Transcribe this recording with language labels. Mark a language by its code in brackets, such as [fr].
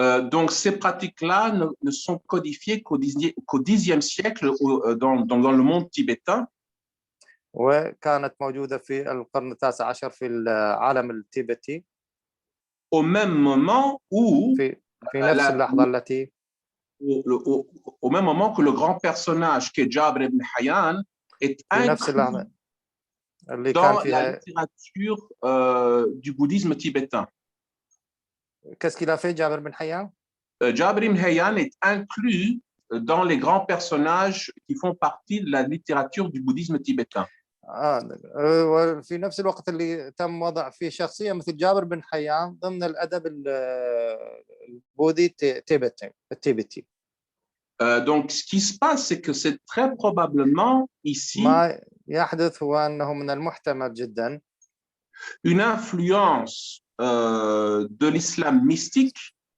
[fr] Donc ces pratiques-là ne sont codifiées qu'au Xe siècle dans le monde tibétain. [ar] وكانت موجودة في القرن التاسع عشر في العالم التيبتي. [fr] Au même moment où [ar] في نفس اللحظة التي [fr] au même moment que le grand personnage qui est Jabr ibn Hayyan est inclus dans la littérature du bouddhisme tibétain. Qu'est-ce qu'il a fait, Jabr ibn Hayyan? Jabr ibn Hayyan est inclus dans les grands personnages qui font partie de la littérature du bouddhisme tibétain. [ar] وفي نفس الوقت اللي تم وضع فيه شخصية مثل جابر بن حيان ضمن الأدب البوذي التيبتي. [fr] Donc, ce qui se passe, c'est que c'est très probablement ici [ar] ما يحدث هو أنه من المحتمل جدا [fr] une influence de l'islam mystique.